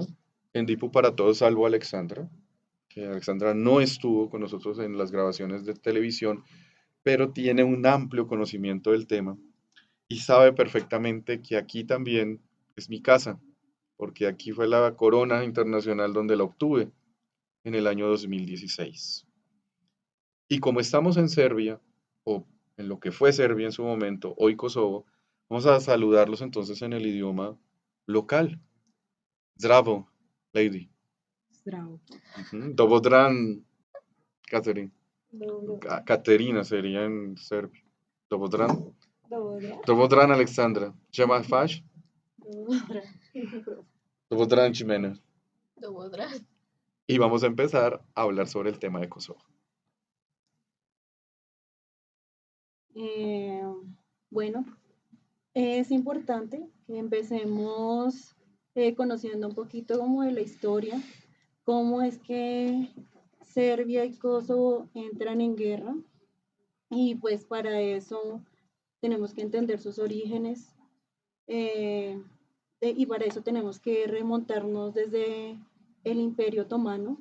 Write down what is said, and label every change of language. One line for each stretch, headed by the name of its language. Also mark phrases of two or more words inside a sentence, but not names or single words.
Spanish: En Dipo para Todos, salvo Alexandra, que Alexandra no estuvo con nosotros en las grabaciones de televisión, pero tiene un amplio conocimiento del tema y sabe perfectamente que aquí también es mi casa, porque aquí fue la corona internacional donde la obtuve en el año 2016. Y como estamos en Serbia, o en lo que fue Serbia en su momento, hoy Kosovo, vamos a saludarlos entonces en el idioma local.
Serbian: Zdravo, lady. Zdravo. Dobodran, Catherine. Dobro.
Spanish: Caterina sería en serbio.
Serbian: Dobodran. Dobra. Dobodran, Alexandra. Chema Fash. Dobra. Dobodran, Chimena. Dobra.
Spanish: Y vamos a empezar a hablar sobre el tema de Kosovo. Eh, bueno, es importante que empecemos conociendo un poquito como de la historia, cómo es que Serbia y Kosovo entran en guerra y pues para eso tenemos que entender sus orígenes eh, y para eso tenemos que remontarnos desde el Imperio Otomano.